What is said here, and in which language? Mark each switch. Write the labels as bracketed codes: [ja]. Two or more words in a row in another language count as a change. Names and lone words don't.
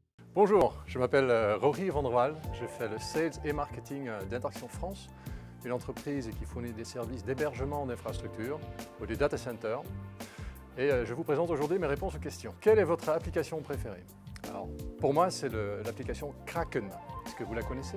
[fr] Bonjour, je m'appelle Rory van der Waal, je fais le Sales et Marketing d'Interaction France, une entreprise qui fournit des services d'hébergement d'infrastructures ou des [en] data centers. [fr] Et je vous présente aujourd'hui mes réponses aux questions. Quelle est votre application préférée? Alors, pour moi, c'est l'application Kraken. Est-ce que vous la connaissez?